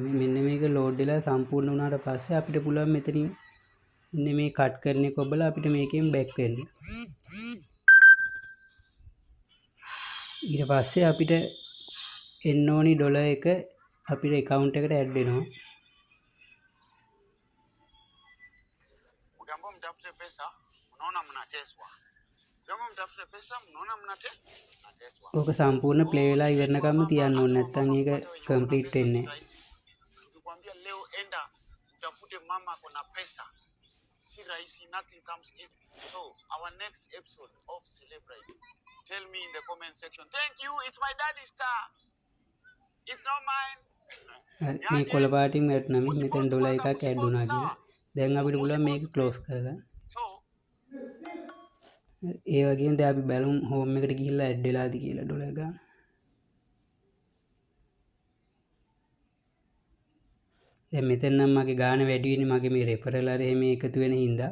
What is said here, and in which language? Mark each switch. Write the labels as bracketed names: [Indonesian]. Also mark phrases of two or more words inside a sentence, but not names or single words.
[Sinhala] මෙන්න මේක load වෙලා සම්පූර්ණ වුණාට පස්සේ අපිට පුළුවන් මෙතනින් මෙන්න මේ cut කරන එක ඔබලා අපිට මේකෙන් back වෙන්න. ඊට පස්සේ අපිට එන්න ඕනි ඩොලර් එක අපිට account එකට add වෙනවා. [Swahili] Ukiambiwa mtafute pesa unaona mnateswa. Ukiambiwa mtafute pesa mnaona mnateswa. [Sinhala] ඕක සම්පූර්ණ play වෙලා ඉවරනකම්ම තියන්න ඕනේ. නැත්නම් ඒක complete වෙන්නේ නැහැ. [Swahili] Ukikwambia leo enda utafute mama kuna pesa. Si rahisi, [English] nothing comes easy. So, our next episode of Celebrate. Tell me in the comment section. Thank you. It's my daddy's car. It's not mine. [Sinhala] මේ කොළ පාටින් වැටුණා මෙතන ඩොලර් එකක් ඇඩ් වුණා කියලා. දැන් අපිට පුළුවන් මේක ක්ලෝස් කරගන්න. So, ඒ වගේම දැන් අපි බලමු හෝම් එකට ගිහිල්ලා ඇඩ් වෙලාද කියලා ඩොලර් ගන්න. දැන් මෙතන නම් මගේ ගාණ වැඩි වෙන්නේ මගේ මේ රෙෆරල් අර එහෙම එකතු වෙන හින්දා.